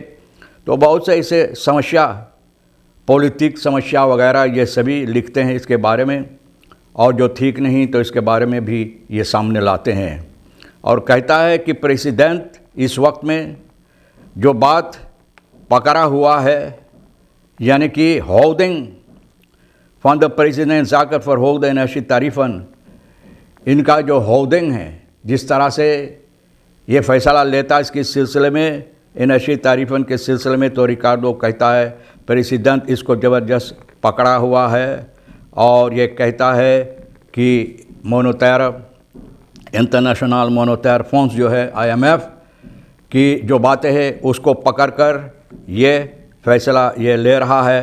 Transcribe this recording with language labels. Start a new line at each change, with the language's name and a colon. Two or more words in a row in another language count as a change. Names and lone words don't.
Hindi: तो बहुत से ऐसे समस्या, पॉलिटिक समस्या वगैरह, ये सभी लिखते हैं इसके बारे में, और जो ठीक नहीं तो इसके बारे में भी ये सामने लाते हैं। और कहता है कि प्रेसिडेंट इस वक्त में जो बात पकड़ा हुआ है, यानी कि
Dutch: houding van de president zaken verhoogde energietarieven,
Hindi: इनका जो होर्डिंग है, जिस तरह से ये फैसला लेता है इसके सिलसिले में,
Dutch: energietarieven
Hindi: के सिलसिले में, तो रिकार्डो कहता है प्रेसिडेंट इसको ज़बरदस्त पकड़ा हुआ है और ये कहता है कि मोनेटायर इंटरनेशनल मोनेटायर फंड्स जो है IMF की जो बातें हैं उसको पकड़कर ये फैसला ये ले रहा है।